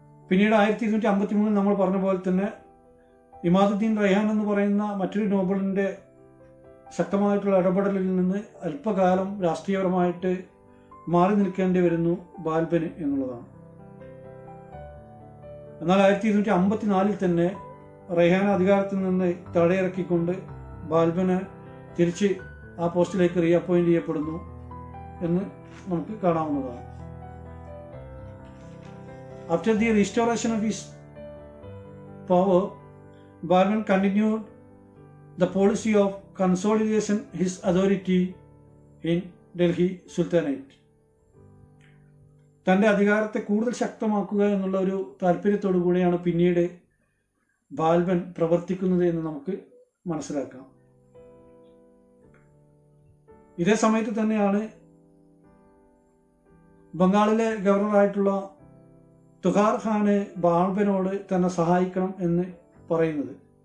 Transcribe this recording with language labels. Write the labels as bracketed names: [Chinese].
[Malayalam] പിന്നീട് 1253 നമ്മൾ പറഞ്ഞ പോലെ തന്നെ ഇമാദുദ്ദീൻ റൈഹാൻ എന്ന് പറയുന്ന മറ്റൊരു നോബലിന്റെ ശക്തമായിട്ടുള്ള ഇടപെടലിൽ നിന്ന് അല്പകാലം രാഷ്ട്രീയപരമായിട്ട് മാറി നിൽക്കേണ്ടി വരുന്നു ബാൽബന് എന്നുള്ളതാണ്. എന്നാൽ 1254 തന്നെ റൈഹാൻ അധികാരത്തിൽ നിന്ന് തടയിറക്കിക്കൊണ്ട് ബാൽബന് തിരിച്ച് ആ പോസ്റ്റിലേക്ക് റീഅപ്പോയിന്റ് ചെയ്യപ്പെടുന്നു എന്ന് നമുക്ക് കാണാവുന്നതാണ്. [English] After the restoration of his power, Balban continued the policy of consolidation his authority in Delhi Sultanate. [Malayalam] തൻ്റെ അധികാരത്തെ കൂടുതൽ ശക്തമാക്കുക എന്നുള്ള ഒരു താല്പര്യത്തോടു കൂടിയാണ് പിന്നീട് ബാൽബൻ പ്രവർത്തിക്കുന്നത് എന്ന് നമുക്ക് മനസ്സിലാക്കാം. ഇതേ സമയത്ത് തന്നെയാണ് ബംഗാളിലെ ഗവർണറായിട്ടുള്ള തുഹാർ ഖാന് ബാൽബനോട് തന്നെ സഹായിക്കണം എന്ന് പറയുന്നത്.